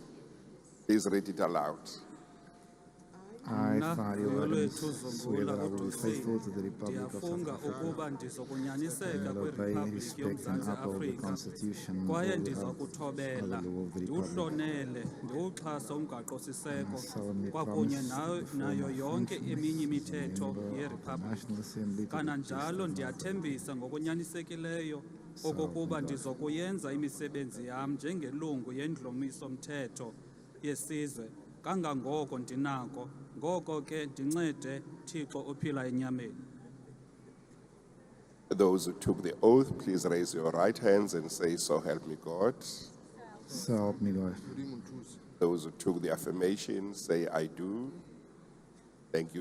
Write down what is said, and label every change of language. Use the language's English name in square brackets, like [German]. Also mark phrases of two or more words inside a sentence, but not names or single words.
[English] Please read it aloud. I, Fari swear that I will be faithful to the Republic of South Africa and will obey, respect and uphold the Constitution and all the law of the Republic. [Xhosa] ndiwuxhasa umgaqo-siseko [English] I solemnly [Xhosa] kwakunye [English] promise to perform [Xhosa] nayo [English] my [Xhosa] yonke [English] functions [Xhosa] eminye [English] as a [Xhosa] imithetho [English] member of the [Xhosa] yeriphablikhi [English] National Assembly to the [Xhosa] kananjalo [English] best of my [Xhosa] ndiyathembisa ngokonyanisekileyo okokuba ndizokuyenza imisebenzi yam njengelungu yendlumiso-mthetho yesizwe kangangoko ndinako ngoko ke ndincede Thixo ophila enyameni. [English] Those who took the oath, please raise your right hands and say, "So help me God." So help me God. Those who took the affirmation, say, "I do." Thank you.